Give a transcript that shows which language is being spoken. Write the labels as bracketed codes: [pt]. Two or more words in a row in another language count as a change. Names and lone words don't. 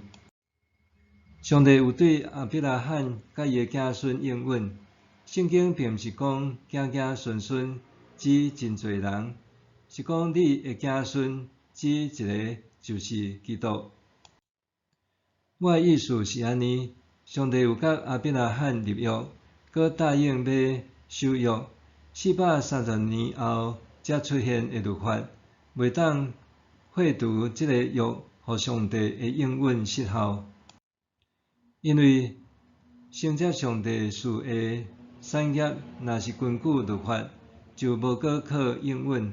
[nan] 上帝有对亚伯拉罕甲伊的子孙应允，圣经并毋是讲子子孙孙指真侪人，是讲你的子孙指一个就是基督。我的意思是安尼，上帝有甲亚伯拉罕立约，佮答应要守约，430年后才出现的律法，袂当废除这个约，互上帝的应允失效。因为承接上帝赐的产业，若是根据律法，就无搁靠应允。